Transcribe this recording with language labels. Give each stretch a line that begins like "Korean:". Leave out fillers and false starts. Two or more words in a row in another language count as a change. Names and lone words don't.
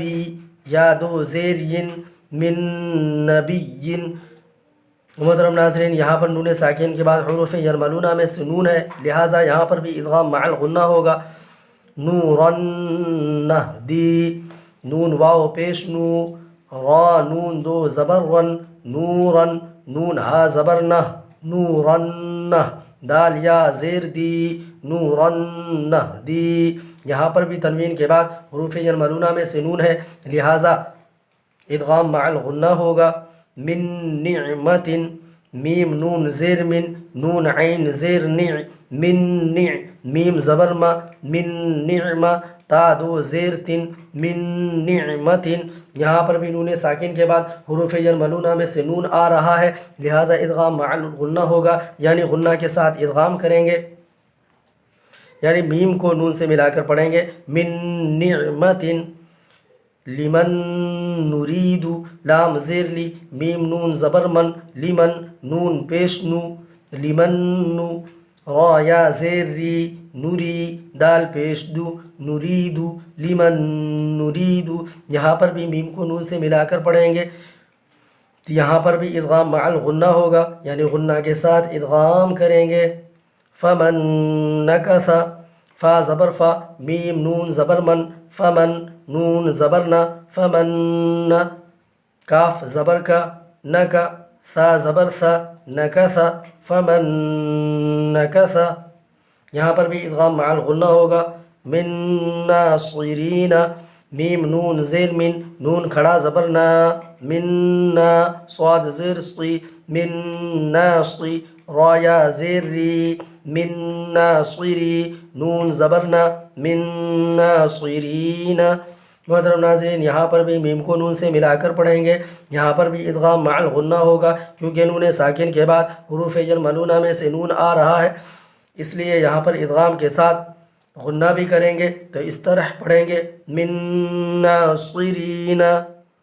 Urdu: یا دو زیر ین، من نبی۔ محترم ناظرین، یہاں پر نون ساکن کے بعد حروف یرملونہ میں سے نون ہے، لہٰذا یہاں پر بھی ادغام مع الغنہ ہوگا۔
Arabic: نورن نہدی،
Urdu: نون واو پیش نو، را نون دو زبر رن، نورن، نون ہا زبر نہ، نورن نہ، دال یا زیر دی، نورن نہدی۔ یہاں پر بھی تنوین کے بعد حروف یرملونہ میں سے نون ہے، لہٰذا ادغام مع الغنہ ہوگا۔
Arabic: من نعمت،
Urdu: میم نون زیر من، نون عین زیر نع، من نع، میم زبر ما، من نعمہ، تا دو زیر تن، من نعمت۔ یہاں پر بھی نون ساکن کے بعد حروف یرملونہ میں سے نون آ رہا ہے، لہٰذا ادغام مع الغنہ ہوگا، یعنی غنہ کے ساتھ ادغام کریں گے، یعنی میم کو نون سے ملا کر پڑھیں گے۔
Arabic: من نعمت، لمن نرید،
Urdu: لام زیر لی، میم نون زبر من، لمن، نون پیش نو، لمن نو، را یا زیر ری، نوری، دال پیش دو، نریدو، لمن نریدو۔ یہاں پر بھی میم کو نون سے ملا کر پڑھیں گے، یہاں پر بھی ادغام مع الغنہ ہوگا، یعنی غنہ کے ساتھ ادغام کریں گے۔
Arabic: فمن نکث،
Urdu: فا زبر فا، میم نون زبر من، فمن، نون زبر نا، فمن، کاف زبر کا، نکا، ثا زبر ثا، نکث، فمن نکث۔ یہاں پر بھی ادغام مع الغنہ ہوگا۔
Arabic: من ناصرین،
Urdu: میم نون زیر من، نون کھڑا زبر نا، من نا، صاد زیر صی، من ناصی، را یا زیر ری، من ناصری، نون زبر نا، من ناصرین۔ محترم ناظرین، یہاں پر بھی میم کو نون سے ملا کر پڑھیں گے، یہاں پر بھی ادغام مع الغنہ ہوگا، کیونکہ نون ساکن کے بعد حروف یرملونہ میں سے نون آ رہا ہے، اس لیے یہاں پر ادغام کے ساتھ غنہ بھی کریں گے، تو اس طرح پڑھیں گے
Arabic: من ناصرین۔